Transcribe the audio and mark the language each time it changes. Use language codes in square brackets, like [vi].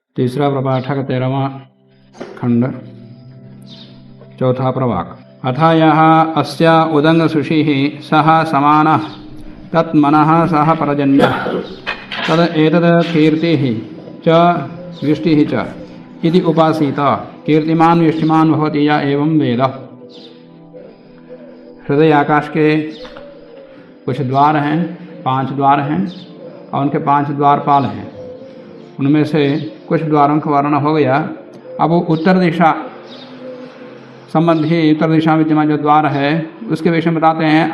[hi] तीसरा प्रपाठक 13वां खंड चौथा प्रवाक। [sa] अथ यः अस्य उदङ्गसुषिः सः समानः तत्मनः सः पर्जन्यः तद् एतद् कीर्तिः च विष्टिः च इति उपासीत। कीर्तिमान विष्टिमान भवति या एवं वेद। [hi] हृदय आकाश के कुछ द्वार हैं, 5 द्वार हैं और उनके 5 द्वारपाल हैं। उनमें से कुछ द्वारों का वर्णन हो गया। अब वो उत्तर दिशा संबंधी उत्तर दिशा में विद्यमान जो द्वार है उसके विषय में बताते हैं।